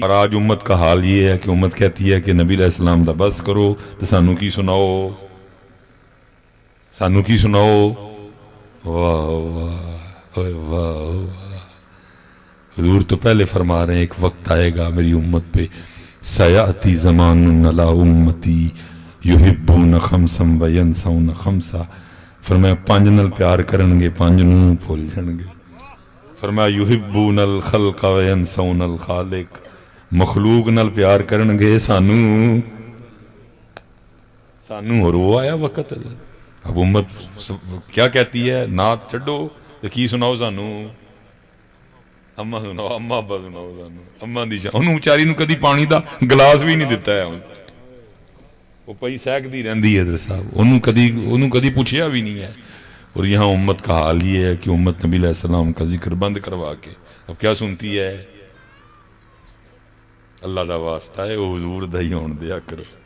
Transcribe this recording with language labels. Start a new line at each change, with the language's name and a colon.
Urdu: اور آج امت کا حال یہ ہے کہ امت کہتی ہے کہ
Punjabi: نبی علیہ السلام دا بس کرو تو سانو کی سناؤ، سانو کی سناؤ.
Urdu: واہ واہ واہ. حضور تو پہلے فرما رہے ہیں ایک وقت آئے گا میری امت پہ،
Arabic: سیاتی زمان علی امتی یحبون خمسا وینسون خمسا
Punjabi: فرمایا پنج نال پیار کرنگے پنج نوں بھول جانگے.
Arabic: فرمایا یحبون الخلق وینسون الخالق.
Punjabi: مخلوق نال پیار کرنگے سانوں
Urdu: اور وہ آیا وقت. اب امت کیا کہتی ہے؟
Punjabi: نعت چھڈو تے کی سناؤ سانوں؟ اما سناؤ، اما ابا سناؤ سانوں. اما دی شان انہوں بیچاری نوں کدی پانی دا گلاس بھی نہیں دتا ہے. وہ پئی سہکدی رہندی ہے حضرت صاحب، انہوں کدی پوچھیا بھی نہیں ہے.
Urdu: اور یہاں امت کا حال یہ ہے کہ امت نبی علیہ السلام کا ذکر بند کروا کے اب کیا سنتی ہے؟
Punjabi: اللہ دا واسطہ ہے وہ حضور دا ہی ہون دیا کرو.